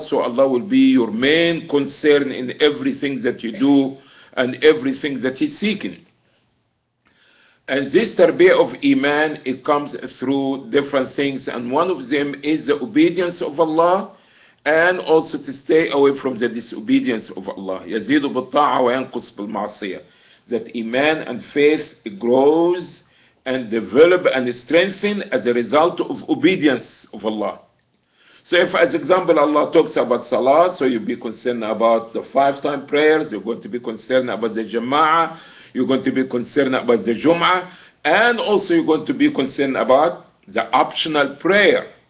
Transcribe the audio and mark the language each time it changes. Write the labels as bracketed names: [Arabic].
[English] So Allah will be your main concern in everything that you do and everything that He's seeking. And this tarbiyah of iman, it comes through different things, and one of them is the obedience of Allah, and also to stay away from the disobedience of Allah. [Arabic] يزيد بالطاعة وينقص بالمعصية. [English] That iman and faith grows and develop and strengthen as a result of obedience of Allah. So if, as example, Allah talks about salah, so you'll be concerned about the 5-time prayers, you're going to be concerned about the jama'ah, you're going to be concerned about the Jum'ah, and also you're going to be concerned about the optional prayer.